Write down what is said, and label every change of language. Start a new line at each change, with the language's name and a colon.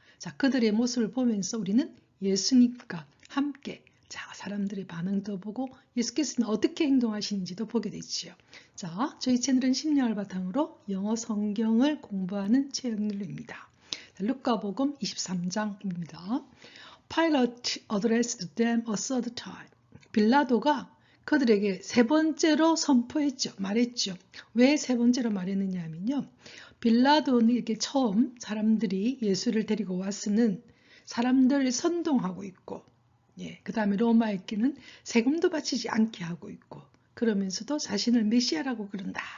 Korean: 자, 그들의 모습을 보면서 우리는 예수님과 함께 사람들의 반응도 보고 예수께서는 어떻게 행동하시는지도 보게 되지요. 자, 저희 채널은 심령을 바탕으로 영어 성경을 공부하는 채널입니다. 루카복음 23장입니다.
English: Pilate addressed them a third time.
Korean: 빌라도가 그들에게 세 번째로 선포했죠. 말했죠. 왜 세 번째로 말했느냐 하면요. 빌라도는 이렇게 처음 사람들이 예수를 데리고 왔으는 사람들을 선동하고 있고, 그 다음에 로마에게는 세금도 바치지 않게 하고 있고, 그러면서도 자신을 메시아라고 그런다.